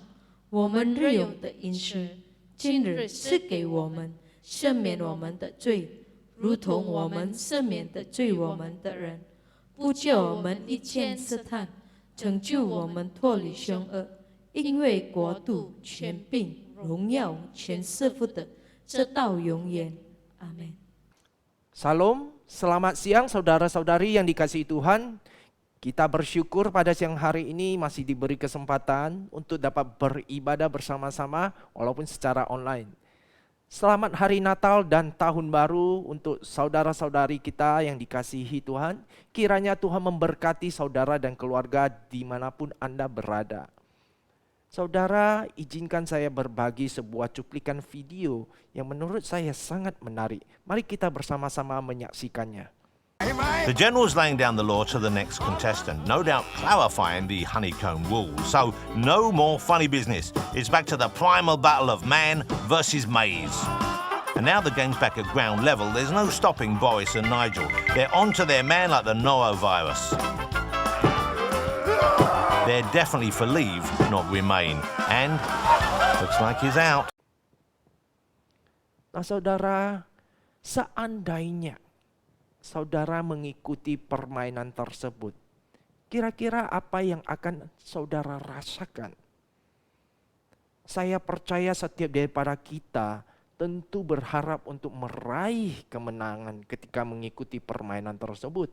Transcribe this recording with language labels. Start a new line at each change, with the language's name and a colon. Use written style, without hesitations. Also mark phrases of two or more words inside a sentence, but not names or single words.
Chinese: 我们日用的饮食，今日赐给我们，赦免我们的罪，如同我们赦免的罪我们的人，不叫我们遇见试探，拯救我们脱离凶恶。因为国度、权柄、荣耀，全是父的，直到永远。阿门。
Indonesian: Salam, selamat siang saudara-saudari yang dikasihi Tuhan. Kita bersyukur pada siang hari ini masih diberi kesempatan untuk dapat beribadah bersama-sama walaupun secara online. Selamat Hari Natal dan Tahun Baru untuk saudara-saudari kita yang dikasihi Tuhan. Kiranya Tuhan memberkati saudara dan keluarga dimanapun Anda berada. Saudara, izinkan saya berbagi sebuah cuplikan video yang menurut saya sangat menarik. Mari kita bersama-sama menyaksikannya.
English: The general's laying down the law to the next contestant, no doubt clarifying the honeycomb rules. So, no more funny business. It's back to the primal battle of man versus maze. And now the game's back at ground level. There's no stopping Boris and Nigel. They're onto their man like the norovirus. They're definitely for leave, not remain. And looks like he's out.
Indonesian: Nah saudara, seandainya saudara mengikuti permainan tersebut, kira-kira apa yang akan saudara rasakan? Saya percaya setiap daripada kita tentu berharap untuk meraih kemenangan ketika mengikuti permainan tersebut.